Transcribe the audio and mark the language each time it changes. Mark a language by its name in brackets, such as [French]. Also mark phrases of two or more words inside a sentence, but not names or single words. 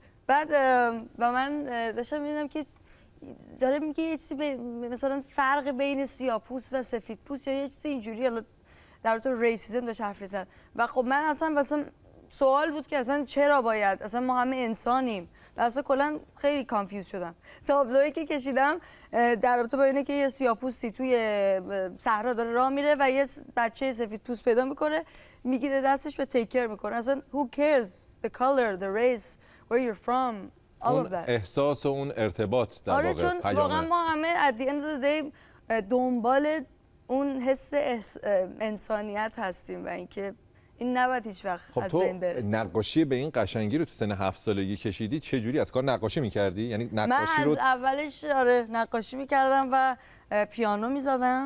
[Persian] بعد و من داشتم می‌دیدم که داره میگه یه چیزی مثلا فرق بین سیاه‌پوست و سفیدپوست یا یه چیزی اینجوری، حالا در مورد ریسیسم داشت حرف می‌زد و خب من اصلا سوال بود که اصلا چرا باید، اصلا ما همه انسانیم و اصلا کلا خیلی کانفیوز شدم. تابلویی که کشیدم در رابطه با اینه که یه سیاه‌پوستی توی صحرا داره راه میره و یه بچه سفیدپوست پیدا میکنه، میگیره دستش به [English] take care [Persian] میکنه. [English] اصلا who cares the color the race where you're from all [Persian] اون [English] of that. [Persian] احساس و اون ارتباط در آره واقع چون واقعا ما همه [English] at the end of the day [Persian] دنبال اون حس انسانیت هستیم و اینکه این نباید هیچ وقت خب از بین بره. نقاشی به این قشنگی رو تو سن 7 سالگی کشیدی، چه جوری از کار نقاشی می‌کردی؟ یعنی نقاشی من از اولش آره نقاشی می‌کردم و پیانو می‌زدم.